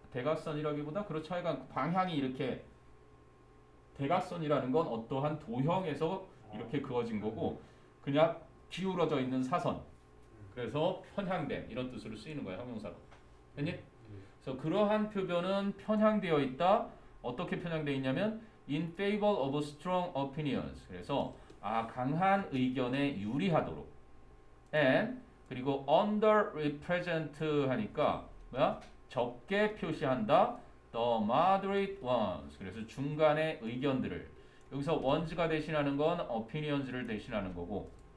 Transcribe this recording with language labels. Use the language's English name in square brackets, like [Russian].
[Korean] 대각선이라기보다 그렇죠. 하여간 방향이 이렇게, 대각선이라는 건 어떠한 도형에서 이렇게 그어진 거고 그냥 기울어져 있는 사선. 그래서 편향된 이런 뜻으로 쓰이는 거야, 형용사로. 됐니? 그래서 그러한 표변은 편향되어 있다. 어떻게 편향되어 있냐면 [English] in favor of strong opinions. [Korean] 그래서 강한 의견에 유리하도록. and 그리고 underrepresent 하니까 뭐야? 적게 표시한다. [English] the moderate ones. [Korean] 그래서 중간의 의견들을. 여기서 ones가 대신하는 건 opinions를 대신하는 거고.